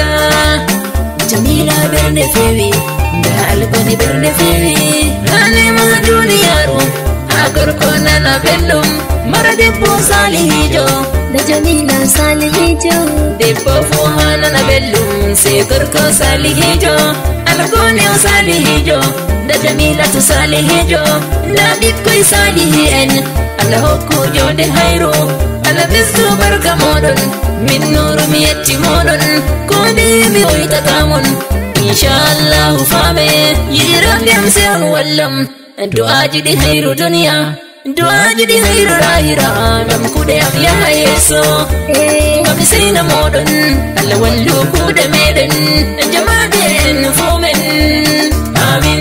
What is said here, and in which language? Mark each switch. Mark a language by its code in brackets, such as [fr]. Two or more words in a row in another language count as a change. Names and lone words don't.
[ff] Jamila bernde fewi, da algoni bernde fewi. Hanema duniyaru, gorko nana belɗum mara debbo salihijo da Jamila Salihijo. debbo fu ha nana belɗum sai gorko salihijo algone o salihijo da Jamilatu salihijo da ɓikkoy salihi en Allah hokku jonde hayro Allah ɓesdu barka moɗon min nuru mi yetti moɗon kode mi hoytatamon inchallahu fame yiɗiraɓe am se on wallam du'aji ɗi hayru duniya du'aji ɗi hayru lahira ngam kuɗe am yaha yeeso ngam seyna moɗon Allah wallu kuɗe meɗen jamaɗe en fu men amin